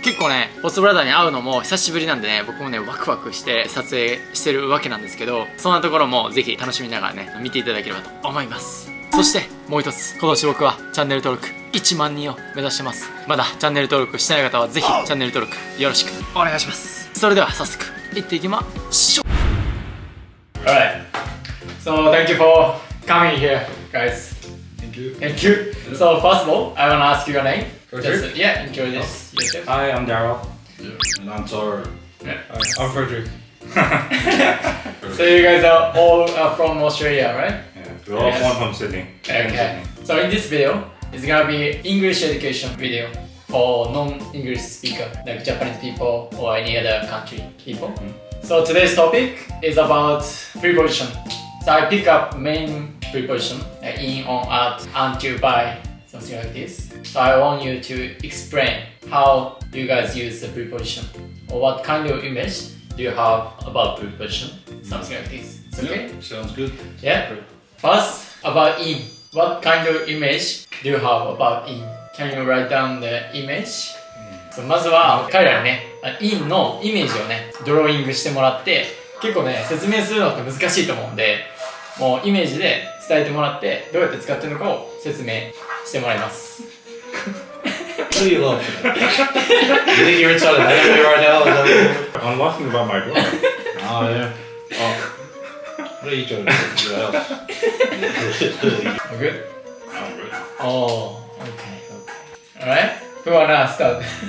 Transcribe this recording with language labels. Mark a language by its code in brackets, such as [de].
[ja] 結構ね、ホストブラザーに会うのも久しぶりなんでね、僕もね、ワクワクして撮影してるわけなんですけど、そんなところもぜひ楽しみながらね、見ていただければと思います。そしてもう一つ、今年僕はチャンネル登録1万人を目指してます。まだチャンネル登録してない方はぜひチャンネル登録よろしくお願いします。それでは早速行っていきましょう。 [en] Alright, so thank you for coming here, guys. Thank you. So first of all, I want to ask you your name. Just, yeah, enjoy this. Hi, I'm Daryl. And I'm Taro. Yeah. I'm Frederick. So you guys are all from Australia, right? Yeah, we're all Yes. from Sydney. Okay. So in this video, it's gonna be English education video for non-English speaker, like Japanese people or any other country people. So today's topic is about preposition. So I pick up main preposition, like in, on, at, until, by, something like this. So I want you to explain how you guys use the preposition, or what kind of image do you have about preposition, something like this. It's okay? Yeah, sounds good. Yeah. First, about in. What kind of image do you have about in? Can you write down the image? [ja] まずは彼らにね、in のイメージをね、ドローイングしてもらって、結構ね、説明するのって難しいと思うんで、もうイメージで伝えてもらって、どうやって使ってるのかを説明してもらいます。 [en] What are you laughing at? You think you're inside an anime right now? I'm laughing about my drawing. Oh, yeah. Oh. What are you trying to do? Your house? Good? I'm ready. Oh, okay. Alright? Who wanna start?